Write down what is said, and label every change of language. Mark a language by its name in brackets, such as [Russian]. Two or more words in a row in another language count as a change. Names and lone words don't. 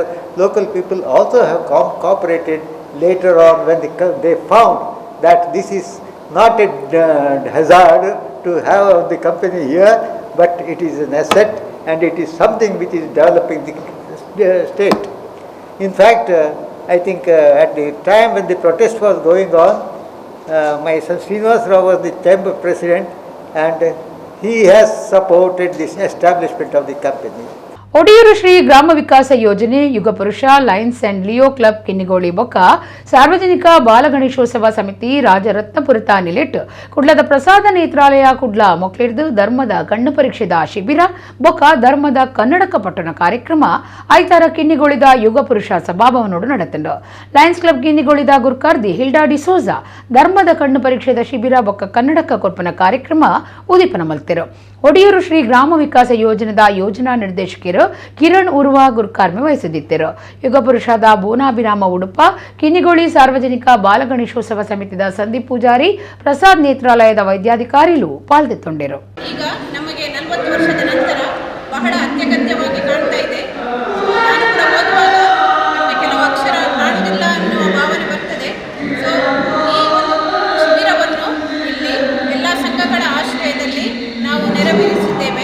[English] Local people also have cooperated later on when they found that this is not a hazard to have the company here, but it is an asset and it is something which is developing the state. In fact, I think at the time when the protest was going on, my son Srinivas Rao was the chamber president, and he has supported this establishment of the company. [Tulu] ಒಡಿಯೂರು ಶ್ರೀ ಗ್ರಾಮ ವಿಕಾಸ ಯೋಜನೆ ಯುಗ ಪುರುಷ ಲಯನ್ಸ್ ಅಂಡ್ ಲಿಯೋ ಕ್ಲಬ್ ಕಿನ್ನಿಗೋಳಿ ಬೊಕ್ಕ ಸಾರ್ವಜನಿಕ ಬಾಲಗಣೇಶೋತ್ಸವ ಸಮಿತಿ ರಾಜರತ್ನಪುರತ ನಿಲಿಟ್ ಕುಡ್ಲದ ಪ್ರಸಾದ ನೇತ್ರಾಲಯ ಕುಡ್ಲ ಮೊಕ್ಲಿರ್ದು ಧರ್ಮದ ಕಣ್ಣು ಪರೀಕ್ಷೆದ ಶಿಬಿರ ಬೊಕ್ಕ ಧರ್ಮದ ಕನ್ನಡಕ ಪಟ್ಟಣ ಕಾರ್ಯಕ್ರಮ ಐತಾರ ಕಿನ್ನಿಗೋಳಿದ ಯುಗ ಪುರುಷ ಸಭಾಭವನೋಡು ನಡೆತಂಡು ಲಯನ್ಸ್ ಕ್ಲಬ್ ಕಿನ್ನಿಗೋಳಿದ ಗುರ್ಕಾರ್ದಿ ಹಿಲ್ಡಾ ಡಿಸೋಜಾ ಧರ್ಮದ ಕಣ್ಣು ಪರೀಕ್ಷೆದ ಶಿಬಿರ ಬೊಕ್ಕ ಕನ್ನಡಕ ಕೊರ್ಪನ ಕಾರ್ಯಕ್ರಮ ಉದೀಪನ ಮಲ್ತಿರು ಒಡಿಯೂರು ಶ್ರೀ ಗ್ರಾಮ ವಿಕಾಸ ಯೋಜನೆದ ಯೋಜನಾ ನಿರ್ದೇಶಕರು ಕಿರಣ್ ಉರ್ವಾ ಗುರ್ಕಾರ್ಮೆ ವಹಿಸಿದ್ದರು ಯುಗ ಪುರುಷದ ಬೋನಾಭಿರಾಮ ಉಡುಪ ಕಿನ್ನಿಗೋಳಿ ಸಾರ್ವಜನಿಕ ಬಾಲಗಣೇಶೋತ್ಸವ ಸಮಿತಿದ ಸಂದೀಪ್ ಪೂಜಾರಿ ಪ್ರಸಾದ್ ನೇತ್ರಾಲಯದ ವೈದ್ಯಾಧಿಕಾರಿಗಳು ಪಾಲ್ಗೊಂಡಿರು. [Kannada] ಈಗ ನಮಗೆ 40 ವರ್ಷದ ನಂತರ ಬಹಳ ಅತ್ಯಗತ್ಯವಾಗಿ ಕಾಣ್ತಾ ಇದೆ. ನಾನು ಕೂಡ ಓದುವಾಗ ನಮಗೆ ಕೆಲವು ಅಕ್ಷರ ಕಾಣುವುದಿಲ್ಲ ಅನ್ನುವ ಭಾವನೆ ಬರ್ತದೆ. ಸೊ ಈ ಒಂದು ಶಿಬಿರವನ್ನು ಇಲ್ಲಿ ಎಲ್ಲ ಸಂಘಗಳ ಆಶ್ರಯದಲ್ಲಿ ನಾವು ನೆರವೇರಿಸಿದ್ದೇವೆ.